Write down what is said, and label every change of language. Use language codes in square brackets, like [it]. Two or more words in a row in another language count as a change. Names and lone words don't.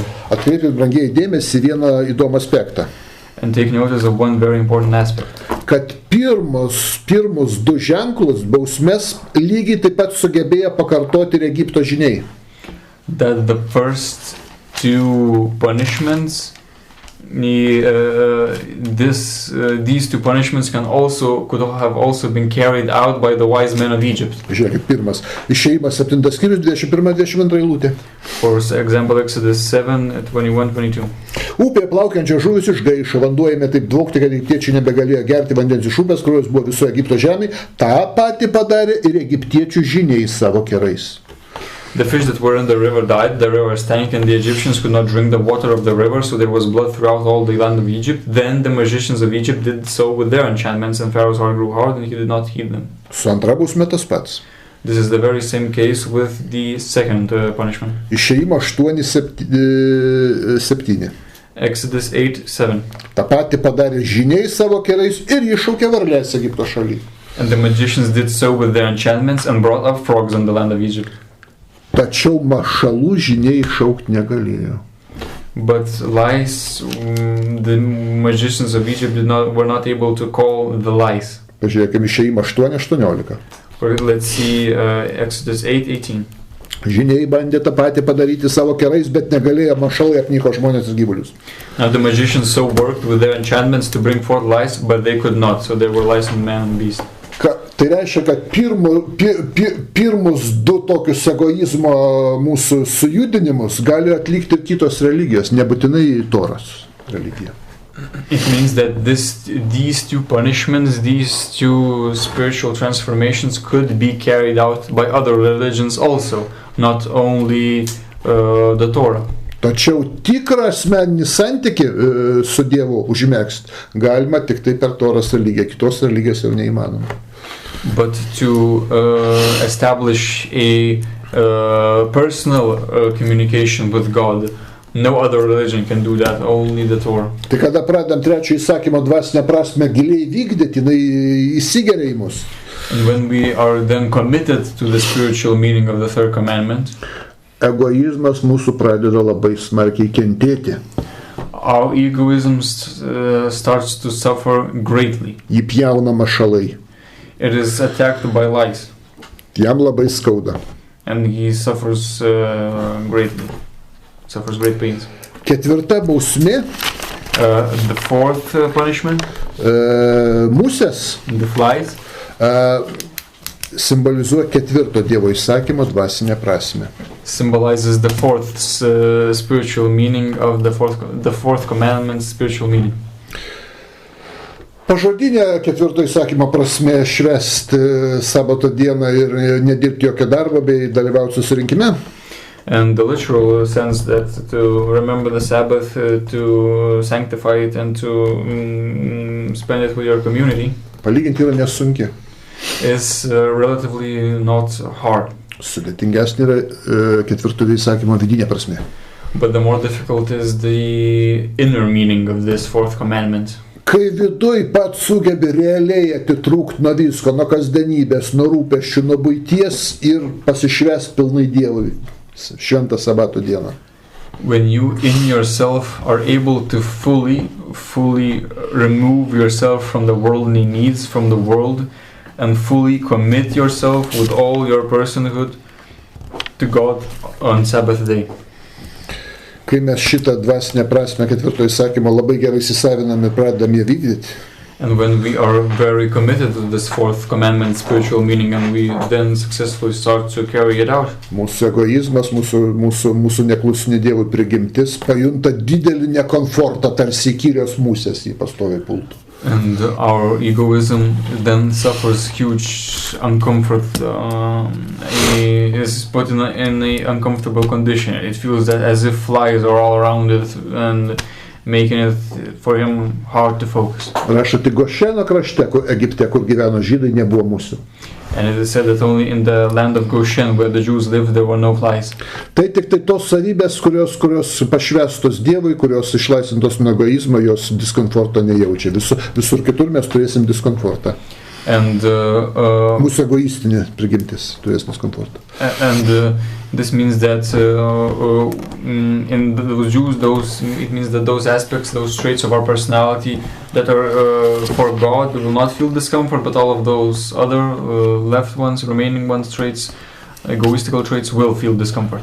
[lt] Atkreipkite, brangieji, dėmesį vieną įdomų aspektą. [en] And take notice of one very important aspect. [lt] Kad pirmus du ženklus bausmes lygiai taip pat sugebėjo pakartoti ir Egipto žyniai. [en] That the first two punishments, these two punishments could have also been carried out by the wise men of Egypt. [lt] Žiūrėkit, pirmas. Išėjimas 7 skyrius 21-22 eilutė. [en] For example, Exodus 7, 21-22. [lt] Upėje plaukiančios žuvys išgaišo, vanduo ėmė taip dvokti, kad egiptiečiai nebegalėjo gerti vandens iš upės, kurios buvo viso Egipto žemė. Ta pati padarė ir egiptiečių žyniai savo kerais. [en] The fish that were in the river died, the river stank, and the Egyptians could not drink the water of the river, so there was blood throughout all the land of Egypt. Then the magicians of Egypt did so with their enchantments, and Pharaoh's heart grew hard, and he did not heed them. [lt] Su antra bausme tas pats. [en] This is the very same case with the second punishment. [lt] Išėjimo 8:7. [en] Exodus 8:7. [lt] Ta pati padarė žyniai savo kerais ir iššaukė varlės Egipto šaly. [en] And the magicians did so with their enchantments and brought up frogs on the land of Egypt. [lt] Tačiau mašalų žyniai iššaukti negalėjo. [en] But lice, the magicians of Egypt were not able to call the lice. [lt] Pažiūrėkime, Išėjimo 8:18. [en] Let's see Exodus 8:18. [lt] Žyniai bandė tą patį padaryti savo kerais, bet negalėjo, mašalai apniko žmonės ir gyvulius. [en] Now the magicians so worked with their enchantments to bring forth lice, but they could not, so there were lice in man and beast. [lt] Tai reiškia, kad pirmus du tokius egoizmo mūsų sujudinimus gali atlikti ir kitos religijos, nebūtinai Toros religija. [en] It means that these two punishments, these two spiritual transformations could be carried out by other religions also, not only the Torah. [lt] Tačiau tikrą asmeninį santykį su Dievu užmegzti galima tik tai per Toros religiją, kitos religijos jau neįmanoma. [en] But to establish a personal communication with God, no other religion can do that, only the Torah. [lt] Tai kada pradedam trečio įsakymo dvasinę prasmę giliai vykdyti, jinai įsigeria į mus. [en] And when we are then committed to the spiritual meaning of the third commandment, [lt] egoizmas mūsų pradeda labai smarkiai kentėti. [en] Our egoism starts to suffer greatly. [lt] Jį pjauna mašalai. [en] It is attacked by lice. [lt] Jam labai skauda. [en] And he suffers greatly. Suffers great pains. [lt] Ketvirta bausmė. [en] The fourth punishment. [lt] Musės. [en] The flies. [lt] Simbolizuoja ketvirto Dievo įsakymo dvasinę prasmę. [en] Symbolizes the fourth spiritual meaning of the fourth commandment's spiritual meaning. [lt] Pažodinė ketvirto įsakymo prasmė švęsti sabato dieną ir nedirbti jokio darbo bei dalyvauti susirinkime. [en] And the literal sense that to remember the Sabbath, to sanctify it and to spend it with your community. [lt] Palyginti yra nesunki. [en] Is relatively not hard. [lt] Sudėtingesnė yra ketvirto įsakymo vidinė prasmė. [en] But the more difficult is the inner meaning of this fourth commandment. [lt] Kai viduj pats sugebi realiai atitrūkti nuo visko, nuo kasdienybės, nuo rūpesčių, nuo buities ir pasišvęsti pilnai Dievui šventą sabato dieną. [en] When you in yourself are able to fully remove yourself from the worldly needs, from the world, and fully commit yourself with all your personhood to God on Sabbath day. [lt] Kai mes šitą dvasinę prasmę ketvirto įsakymo labai gerai įsisavinam ir pradedam ją vykdyti. [en] And when we are very committed to this fourth commandment spiritual meaning and we then successfully start to carry it out. [lt] Mūsų egoizmas, mūsų neklusni Dievui prigimtis pajunta didelį nekomfortą, tarsi įkyrios musės jį pastoviai pultų. [en] And our egoism then suffers huge uncomfort, is put in an uncomfortable condition. It feels that as if flies are all around it and making it for him hard to focus. [lt] Rašote Gošeno krašte, Egipte, kur gyveno žydai, nebuvo musių. [en] And it is said that only in the land of Goshen, where the Jews lived, there were no flies. [lt] Tai tik tai tos savybės, kurios pašvestos Dievui, kurios išlaisvintos nuo egoizmo, jos diskomforto nejaučia. Visur kitur mes turėsim diskomfortą. [en] And [lt] Mūsų egoistinė prigimtis turės diskomfortą. [en] And this means that in those Jews, it means that those aspects, those traits of our personality that are for God will not feel discomfort, but all of those other left ones, remaining ones, traits, egoistical traits will feel discomfort.